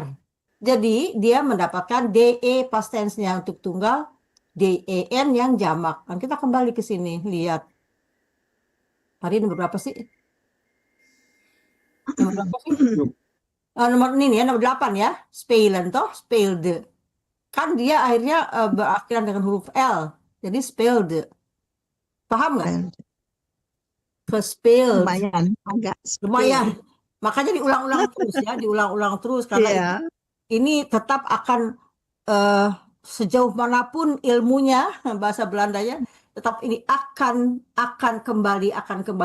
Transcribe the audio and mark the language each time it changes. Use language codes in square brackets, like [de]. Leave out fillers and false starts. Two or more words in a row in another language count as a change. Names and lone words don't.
[id] Jadi dia mendapatkan DE [en] past tense- [id] nya untuk tunggal, DEN yang jamak. Dan kita kembali ke sini lihat. Tadi nomor berapa sih? Nomor berapa sih? Nomor ini ya, nomor 8 ya. [nl] Spelen toh, speelde. Kan dia akhirnya berakhiran dengan huruf L. [id] Jadi speelde. Paham nggak? Gespeeld. Lumayan, agak Lumayan. Makanya diulang-ulang terus ya, diulang-ulang terus karena Iya. ini tetap akan sejauh manapun ilmunya bahasa Belandanya tetap ini akan kembali.